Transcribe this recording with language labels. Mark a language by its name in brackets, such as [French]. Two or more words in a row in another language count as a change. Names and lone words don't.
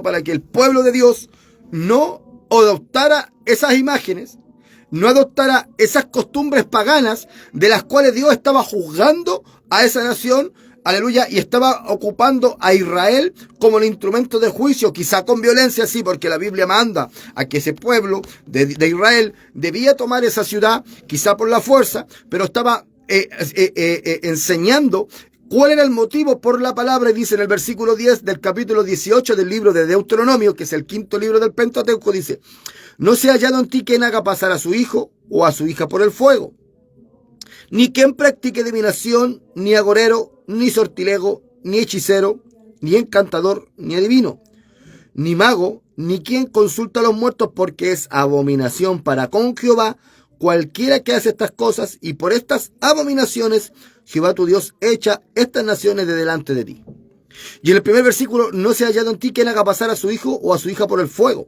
[Spanish] Para que el pueblo de Dios no adoptara esas imágenes, no adoptara esas costumbres paganas de las cuales Dios estaba juzgando a esa nación, aleluya, y estaba ocupando a Israel como el instrumento de juicio, quizá con violencia, sí, porque la Biblia manda a que ese pueblo de Israel debía tomar esa ciudad, quizá por la fuerza, pero estaba enseñando cuál era el motivo por la palabra. Y dice en el versículo 10 del capítulo 18 del libro de Deuteronomio, que es el quinto libro del Pentateuco, dice: no se ha hallado en ti quien haga pasar a su hijo o a su hija por el fuego, ni quien practique adivinación, ni agorero, ni sortilego, ni hechicero, ni encantador, ni adivino, ni mago, ni quien consulta a los muertos, porque es abominación para con Jehová cualquiera que hace estas cosas, y por estas abominaciones Jehová tu Dios echa estas naciones de delante de ti. Y en el primer versículo: no se ha hallado en ti quien haga pasar a su hijo o a su hija por el fuego.